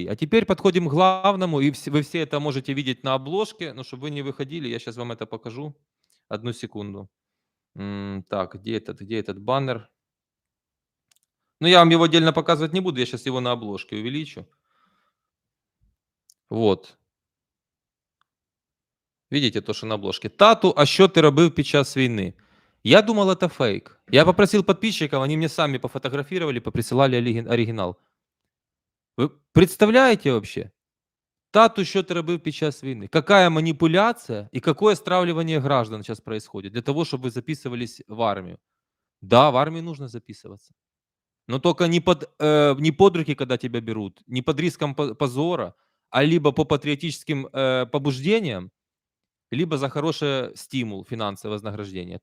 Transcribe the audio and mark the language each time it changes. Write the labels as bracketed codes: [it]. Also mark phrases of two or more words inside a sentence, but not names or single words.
[ru] А теперь подходим к главному, и вы все это можете видеть на обложке, но чтобы вы не выходили, я сейчас вам это покажу. Одну секунду. Так, где этот баннер? Ну, я вам его отдельно показывать не буду, я сейчас его на обложке увеличу. Вот. Видите то, что на обложке? [uk] Тату, а що ти робив під час війни? [ru] Я думал, это фейк. Я попросил подписчиков, они мне сами пофотографировали, поприсылали оригинал. Вы представляете вообще? [uk] Тату, що ти робив під час війни? [ru] Какая манипуляция и какое стравливание граждан сейчас происходит для того, чтобы вы записывались в армию? Да, в армию нужно записываться. Но только не под руки, когда тебя берут, не под риском позора, а либо по патриотическим побуждениям, либо за хороший стимул, финансовое вознаграждение.